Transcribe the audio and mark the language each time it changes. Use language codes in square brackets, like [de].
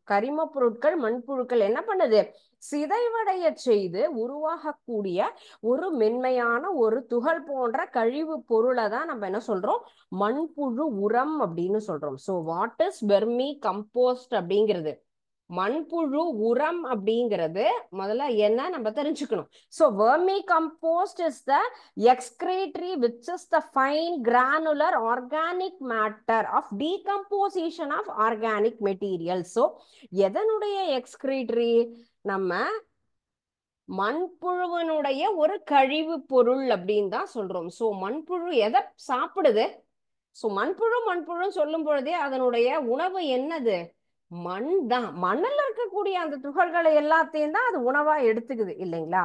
[ta] கரிம பொருட்கள், மண்புழுக்கள் என்ன பண்ணுது? சிதைவடைய செய்து உருவாகக்கூடிய ஒரு மென்மையான ஒரு துகள் போன்ற கழிவு பொருளை தான் நம்ம என்ன சொல்றோம்? மண்புழு உரம் அப்படின்னு சொல்றோம். So what is vermi compost அப்படிங்கிறது? மண்புழு உரம் அப்படிங்கிறது முதல்ல என்ன நம்ம தெரிஞ்சுக்கணும். [en] So vermicompost is the excretory which is the fine granular organic matter of decomposition of organic materials. [ta] so எதனுடைய excretory? நம்ம மண்புழுவனுடைய ஒரு கழிவு பொருள் அப்படின்னு தான் சொல்றோம். சோ மண்புழு எதை சாப்பிடுது? சோ மண்புழு சொல்லும் பொழுதே அதனுடைய உணவு என்னது? மண் தான். மண்ணில் இருக்கக்கூடிய அந்த துகள்களை எல்லாத்தையும் தான் அது உணவா எடுத்துக்குது இல்லைங்களா?